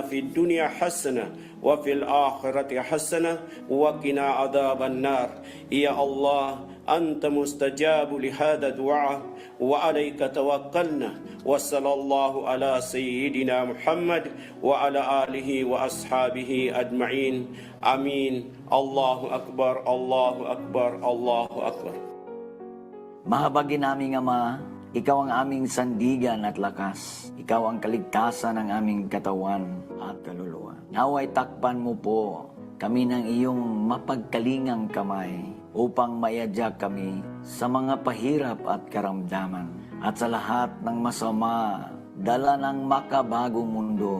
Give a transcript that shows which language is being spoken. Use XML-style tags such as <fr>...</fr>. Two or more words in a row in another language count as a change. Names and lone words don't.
<ar>في الدنيا حسنة وفي الآخرة حسنة وقنا عذاب النار يا الله أنت مستجاب لهذا الدعاء وعليك توكلنا وصلى الله على سيدنا محمد وعلى آله وأصحابه أجمعين آمين الله أكبر الله أكبر الله أكبر.</ar> <tl>Mahabagin naming Ama, Ikaw ang aming sandigan at lakas. Ikaw ang kaligtasan ng aming katawan at kaluluwa. Naway takpan mo po kami ng iyong mapagkalingang kamay upang maiadya kami sa mga pahirap at karamdaman at sa lahat ng masama, dala ng makabagong mundo.</tl>